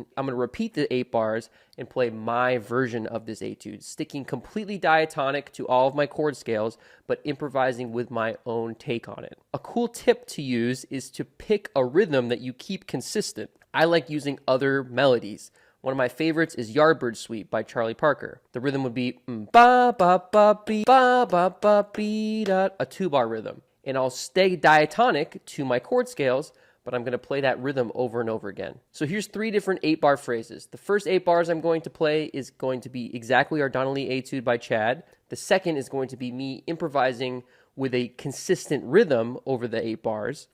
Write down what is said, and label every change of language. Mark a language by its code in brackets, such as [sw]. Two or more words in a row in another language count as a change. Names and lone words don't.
[en] I'm going to repeat the 8 bars and play my version of this etude, sticking completely diatonic to all of my chord scales, but improvising with my own take on it. A cool tip to use is to pick a rhythm that you keep consistent. I like using other melodies. One of my favorites is Yardbird Suite by Charlie Parker. The rhythm would be ba ba ba be ba ba ba be da, a 2-bar rhythm. And I'll stay diatonic to my chord scales, but I'm going to play that rhythm over and over again. So here's 3 different 8-bar phrases. The first 8 bars I'm going to play is going to be exactly our Donna Lee etude by Chad. The second is going to be me improvising with a consistent rhythm over the 8 bars.